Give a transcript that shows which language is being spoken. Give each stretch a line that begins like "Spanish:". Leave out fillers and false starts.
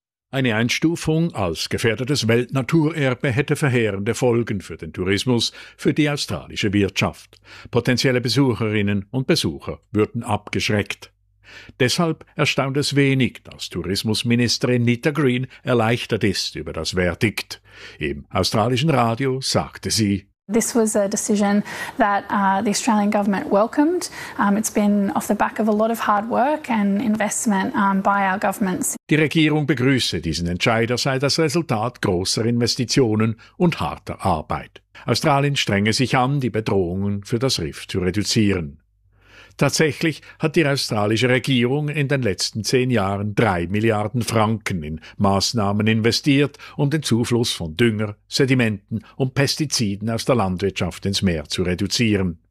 German: Eine Einstufung als gefährdetes Weltnaturerbe hätte verheerende Folgen für den Tourismus, für die australische Wirtschaft. Potenzielle Besucherinnen und Besucher würden abgeschreckt. Deshalb erstaunt es wenig, dass Tourismusministerin Nita Green erleichtert ist über das Verdikt. Im australischen Radio sagte sie:
English: This was a decision that the Australian government welcomed. It's been off the back of a lot of hard work and investment by our governments.
German: Die Regierung begrüße diesen Entscheid, er sei das Resultat großer Investitionen und harter Arbeit. Australien strenge sich an, die Bedrohungen für das Riff zu reduzieren. Tatsächlich hat die australische Regierung in den letzten 10 Jahren 3 Milliarden Franken in Maßnahmen investiert, um den Zufluss von Dünger, Sedimenten und Pestiziden aus der Landwirtschaft ins Meer zu reduzieren.